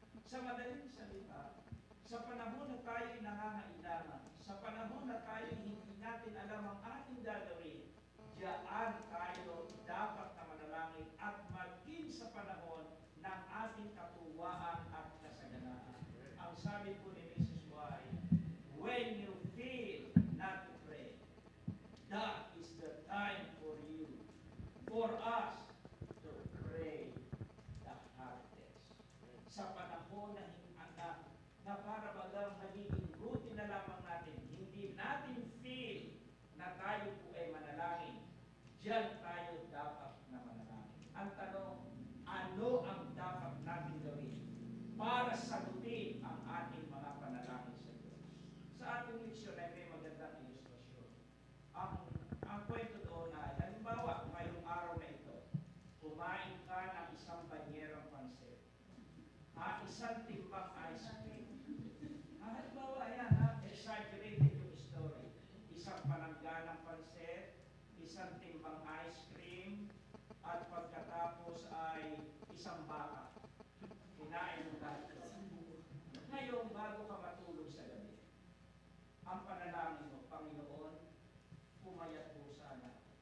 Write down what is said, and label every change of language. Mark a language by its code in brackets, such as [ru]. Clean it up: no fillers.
[tl] Sa madaling salita, sa panahon na tayo'y nangangailangan, sa panahon na tayo'y hindi natin alam ang ating gagawin, diyan tayo dapat na manalangin at maging sa panahon ng ating katuwaan at kasaganaan. Ang sabi po ni Mrs. [en] White, when you feel not to pray, that is the time for you, for us, to pray the hardest. [tl] Sa panahon na para bagang nagiging routine na lamang natin, hindi natin feel na tayo po ay manalangin, diyan tayo dapat na manalangin. Ang tanong, ano ang dapat natin gawin para sagutin ang ating mga panalangin sa Diyos? Sa ating leksyon ay may magandang ilustrasyon. Ang kwento doon ay, halimbawa, ngayong araw na ito, kumain ka ng isang banyerang pansit, isang timbang ice cream. Halimbawa, ayan, exaggerated yung story. Isang panangganang pansit, isang timbang ice cream, at pagkatapos ay isang baka. Kinain mo lahat ito. Ngayon, bago ka matulog sa gabi, ang panalangin mo, Panginoon, pumayat po sana.